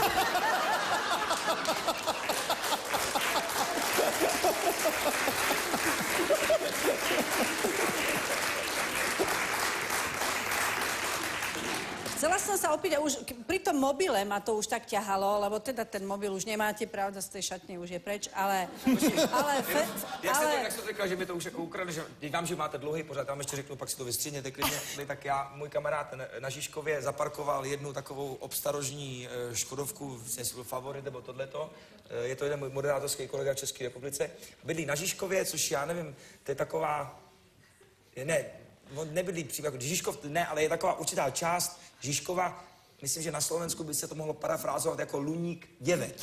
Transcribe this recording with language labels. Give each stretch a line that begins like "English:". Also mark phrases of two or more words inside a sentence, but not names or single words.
Slovak: Chcela som sa opýtať, už pri tom mobile ma to už tak ťahalo, lebo teda ten mobil už nemáte, pravda, z tej šatne už je preč, ale...
Czech: Jak jste to řekla, že mi to už jako ukradli, že vám, že máte dlouhý pořád, tam ještě řeknu, pak si to vystříhněte klidně, tak můj kamarád na Žižkově zaparkoval jednu takovou obstarožní Škodovku, jestli byl Favorit nebo tohleto, je to jeden můj moderátorský kolega v České republice, bydlí na Žižkově, což já nevím, to je taková, ne, on nebydlí přímo jako Žižkov, ne, ale je taková určitá část Žižkova, myslím, že na Slovensku by se to mohlo parafrázovat jako Luník 9.